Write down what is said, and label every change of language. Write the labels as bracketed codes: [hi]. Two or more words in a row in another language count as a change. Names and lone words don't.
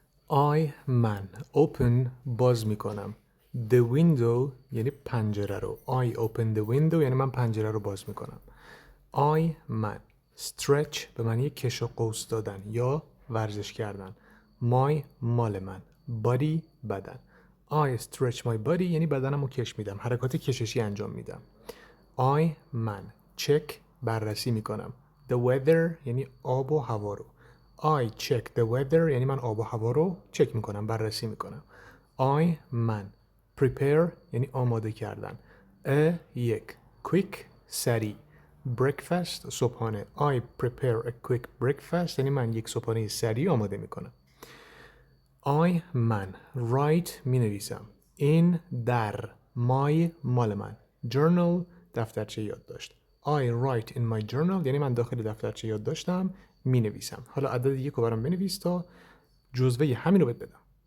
[fa] من open باز میکنم. [en] The window [fa] یعنی پنجره رو. [en] I open the window [fa] یعنی من پنجره رو باز میکنم. من stretch به معنی کش و قوس دادن یا ورزش کردن. مال من. body بدن. [en] I stretch my body [fa] یعنی بدنم رو کش میدم. حرکات کششی انجام میدم. من check بررسی میکنم. [en] The weather [fa] یعنی آب و هوا رو. [en] I check the weather [fa] یعنی من آب و هوا رو چک میکنم، بررسی میکنم. من prepare یعنی آماده کردن. یک quick سریع. breakfast صبحانه. [en] I prepare a quick breakfast [fa] یعنی من یک صبحانه سریع آماده میکنم. من write می نویسم. in در my مال من. journal دفترچه یادداشت. [en] I write in my journal [fa] یعنی من داخل دفترچه یادداشتم می نویسم. حالا عدد یک رو برام بنویس تا جزوه همین رو بهت بدم.